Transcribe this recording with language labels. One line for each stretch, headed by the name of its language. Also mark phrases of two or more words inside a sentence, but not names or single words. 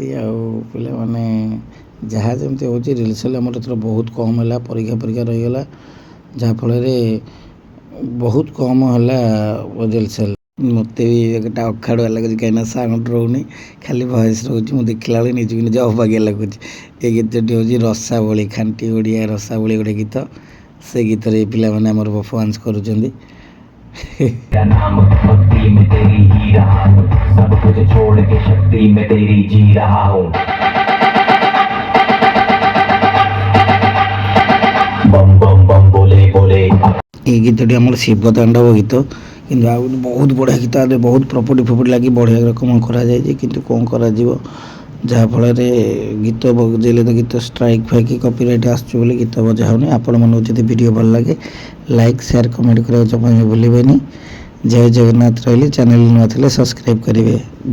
Odia: ଆଉ ପିଲାମାନେ ଯାହା ଯେମିତି ହେଉଛି ରିହର୍ସାଲ୍ ଆମର ଏଥର ବହୁତ କମ୍ ହେଲା, ପରୀକ୍ଷା ରହିଗଲା, ଯାହାଫଳରେ ବହୁତ କମ୍ ହେଲା ରିହର୍ସାଲ୍। ମୋତେ ବି ଏଟା ଅଖାଡ଼ୁଆ ଲାଗୁଛି, କାହିଁକିନା ସାଉଣ୍ଡ ରହୁନି, ଖାଲି ଭଏସ୍ ରହୁଛି। ମୁଁ ଦେଖିଲା ବେଳେ ନିଜକୁ ନିଜ ଅବାଗିଆ ଲାଗୁଛି। ଏ ଗୀତଟି ହେଉଛି ରସାବଳୀ, ଖାଣ୍ଟି ଓଡ଼ିଆ ରସାବଳୀ ଗୋଟେ ଗୀତ। ସେ ଗୀତରେ ଏ ପିଲାମାନେ ଆମର ପରଫର୍ମାନ୍ସ କରୁଛନ୍ତି।
Hindi: क्या नाम भक्ति में तेरी ही रहा हूँ, सब कुछ छोड़ के शक्ति में तेरी जी रहा हूँ। बम बम बम बोले बोले।
Odia: ଏଇ ଗୀତଟି ଆମର ଶିବ ତାଣ୍ଡବ ଗୀତ, କିନ୍ତୁ ଆଉ ଗୋଟେ ବହୁତ ବଢ଼ିଆ ଗୀତ, ବହୁତ ପ୍ରପର୍ଟି ଲାଗି ବଢ଼ିଆ ରକମ କରାଯାଇଛି, କିନ୍ତୁ କ'ଣ କରାଯିବ, ଯାହାଫଳରେ ଗୀତ ବଜେଇଲେ ତ ଗୀତ ଷ୍ଟ୍ରାଇକ୍ ଫାଇକ୍ କପିରାଇଟ୍ ଆସୁଛି ବୋଲି ଗୀତ ବଜା ହେଉନି। ଆପଣମାନଙ୍କୁ ଯଦି ଭିଡ଼ିଓ ଭଲ ଲାଗେ
English: like share comment
Odia: କରିବାକୁ ଜମା ଭୁଲିବେନି। ଜୟ ଜଗନ୍ନାଥ ରହିଲି। ଚ୍ୟାନେଲ ନୂଆ ଥିଲେ ସବସ୍କ୍ରାଇବ୍ କରିବେ।